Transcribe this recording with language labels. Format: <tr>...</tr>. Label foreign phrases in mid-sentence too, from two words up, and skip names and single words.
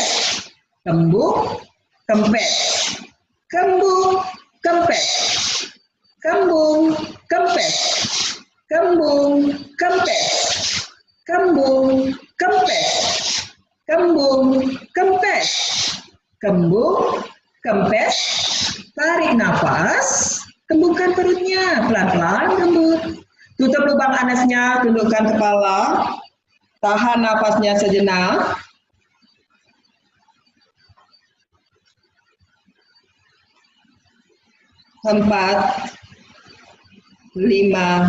<id>Kembung, kempes. Kembung, kempes. Kembung, kempes. Kembung, kempes. Kembung, kempes. Kembung, kempes. Kembung, kempes. Tarik nafas. Kembungkan perutnya, pelan-pelan lembut. Tutup lubang anasnya, tundukkan kepala. Tahan nafasnya sejenak. Empat, 5.</id>